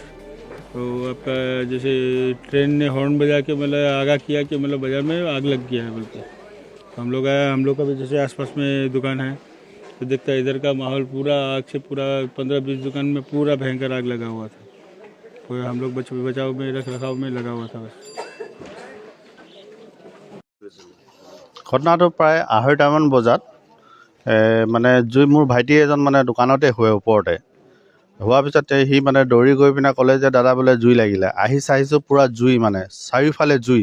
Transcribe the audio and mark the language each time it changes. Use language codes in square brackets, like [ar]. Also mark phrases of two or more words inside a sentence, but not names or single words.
[hi] तो आपका जैसे ट्रेन ने हॉर्न बजा के मतलब आगाह किया कि मतलब बाज़ार में आग लग गया है बोलते। तो हम लोग आए, हम लोग का भी जैसे आसपास में दुकान है तो देखता है इधर का माहौल पूरा आग से पूरा 15-20 दुकान में पूरा भयंकर आग लगा हुआ था। कोई हम लोग बचाव में रख रखाव में लगा हुआ था बस। [as] ঘটনাটো প্ৰায় 2:30মান বজাত মানে জুই মোৰ ভাইটি এজন মানে দোকানতে শুৱে ওপৰতে হোৱাৰ পিছতে সি মানে দৌৰি গৈ পিনে ক'লে যে দাদা বোলে জুই লাগিলে। আহি চাইছোঁ পূৰা জুই, মানে চাৰিওফালে জুই।